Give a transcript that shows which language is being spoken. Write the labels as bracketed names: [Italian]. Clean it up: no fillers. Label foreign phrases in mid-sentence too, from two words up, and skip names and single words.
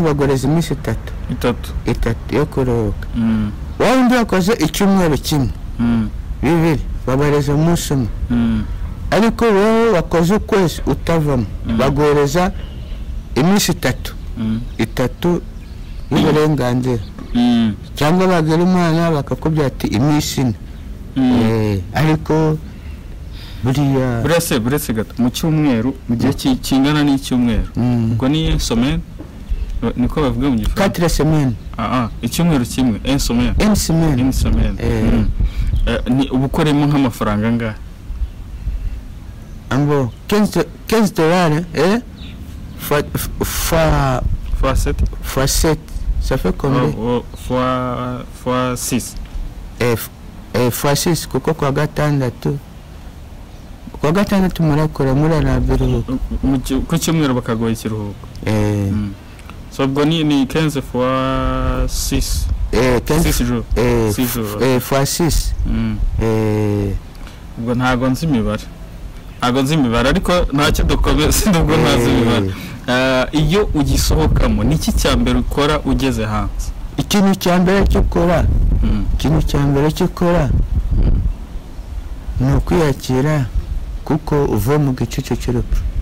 [Kinyarwanda] bagoreza iminsi itatu yo kuruhuka wowe undi wakoze icyumweru kimwe bibiri babareza umunsi umwe ariko wowe wakoze ukwezi utavamo bagoreza iminsi itatu y'uburenganzira cyangwa bagira umwana bakakubwira ati iminsi ine ariko buretse gato mu cyumweru mu gihe kingana n'icyumweru ubwo ni semaine niko bavuga mu gifaransa 4 semaines icyumweru kimwe [French] une semaine [Kinyarwanda] ni ubukoremo nk'amafaranga ngahe [French] ambo 15 dollars fois 7 ça fait combien fois 6 [Kinyarwanda] fois 6 kuko kwa gatandatu murakora murana biruhuko ku cyumweru bakagoye ikiruhuko so ubwo ni 15 fois 6 6 jours fois 6 ubwo ntago nzi imibare ariko ntacyo dukomeze nubwo ntazi imibare. Iyo ugisohokamo niki cyambere ukora ugeze hanze? Ikintu cyambere cyokora ni ukwiyakira kuko uva mu gicucu cy'urupfu.